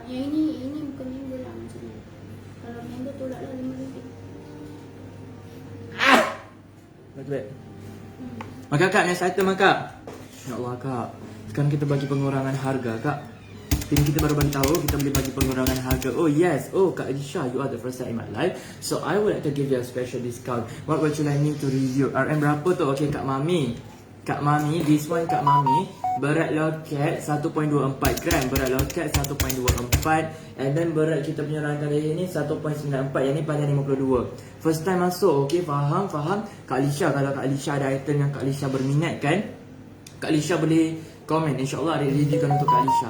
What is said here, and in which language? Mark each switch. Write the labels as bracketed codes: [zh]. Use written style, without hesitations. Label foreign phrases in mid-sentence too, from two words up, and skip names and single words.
[ms] Yang ini bukan member lah macam ni. Kalau member tolak lah RM5. Baik. Maka kak, next item kak. Ya Allah kak, sekarang kita bagi pengurangan harga kak. Tim kita baru bagi tahu kita boleh bagi pengurangan harga. [en] Oh yes, oh Kak Alisha, you are the first time in my life, so I would like to give you a special discount. What would you like me to review? [ms] RM berapa tu? Okay Kak Mami. Kak Mami, [en] this one [ms] Kak Mami. Berat loket 1.24 gram. Berat loket 1.24. [en] And then [ms] berat kita punya rantai leher ni 1.94. Yang ni panjang 52. [en] First time [ms] masuk, okay, faham? Kak Alisha, kalau Kak Alisha ada item yang Kak Alisha berminat kan, Kak Alisha boleh komen, insyaAllah Arik reviewkan untuk Kak Alisha.